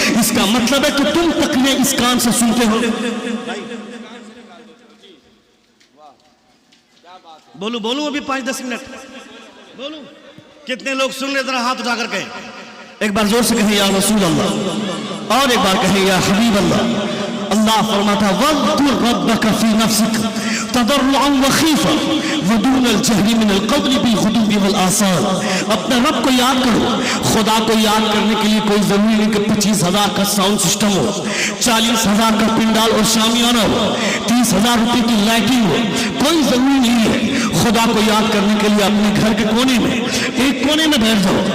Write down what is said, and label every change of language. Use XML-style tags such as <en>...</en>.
<ur>اس کا مطلب ہے کہ تم تقریریں اس کان سے سنتے ہو. بولو بولو, ابھی 5-10 منٹ بولو. کتنے لوگ سن رہے, ذرا ہاتھ اٹھا کر کہیں, ایک بار زور سے کہیں یا رسول اللہ, اور ایک بار کہیں یا حبیب اللہ. اللہ فرماتا</ur> <ar>وَاذْكُرْ رَبَّكَ فِي نَفْسِكَ تضرعا وخیفا ودون الجہر من القول بالغدو والآصال.</ar> <ur>اپنے رب کو یاد کرو. خدا کو یاد کرنے کے لیے کوئی ضروری نہیں کہ 25,000 کا ساؤنڈ سسٹم ہو, 40,000 کا پنڈال اور شامیانہ ہو, 30,000 روپے کی لائٹنگ ہو, کوئی ضروری نہیں ہے. خدا کو یاد کرنے کے لیے اپنے گھر کے کونے میں, ایک کونے میں بیٹھ جاؤ.</ur>